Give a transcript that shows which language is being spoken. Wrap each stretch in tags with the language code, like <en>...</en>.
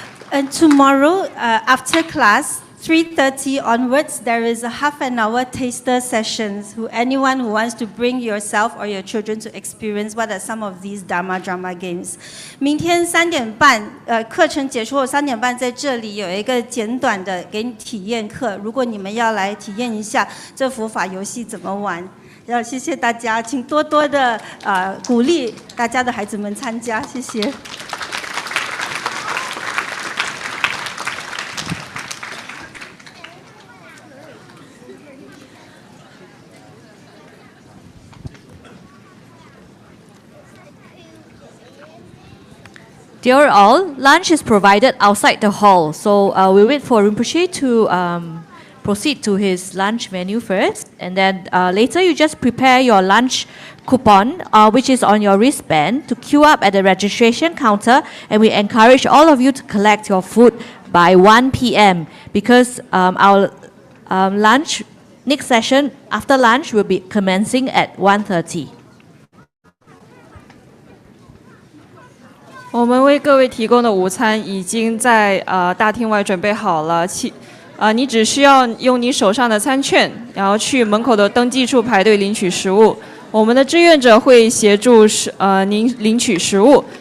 <en>And tomorrow, after class, 3:30 onwards, there is a half an hour taster sessions. Anyone who wants to bring yourself or your children to experience what are some of these Dharma drama games.</en> <zh>明天3点半，课程结束后3点半在这里有一个简短的给你体验课。如果你们要来体验一下这佛法游戏怎么玩，要谢谢大家，请多多的鼓励大家的孩子们参加，谢谢。</zh> <en>Dear all, lunch is provided outside the hall, so we'll wait for Rinpoche to proceed to his lunch menu first, and then later you just prepare your lunch coupon, which is on your wristband, to queue up at the registration counter, and we encourage all of you to collect your food by 1 p.m. because our lunch, next session after lunch will be commencing at 1:30.</en> <zh>我们为各位提供的午餐已经在大厅外准备好了，你只需要用你手上的餐券，然后去门口的登记处排队领取食物。我们的志愿者会协助您领取食物。</zh>